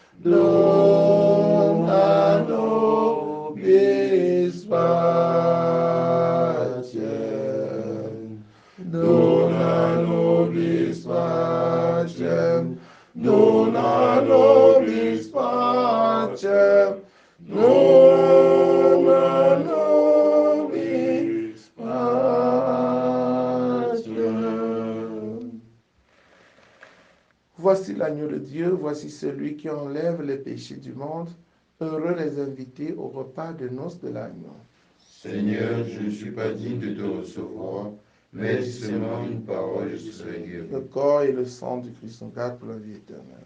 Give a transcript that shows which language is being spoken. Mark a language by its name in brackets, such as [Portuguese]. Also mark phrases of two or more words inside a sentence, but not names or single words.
[Latin] dona nobis pacem, dona nobis pacem, dona nobis pacem, dona nobis pacem. [French] Voici l'agneau de Dieu, voici celui qui enlève les péchés du monde. Heureux les invités au repas de noces de l'agneau. Seigneur, je ne suis pas digne de te recevoir, mais dis seulement une parole, je serai guéri. Le corps et le sang du Christ nous gardent pour la vie éternelle.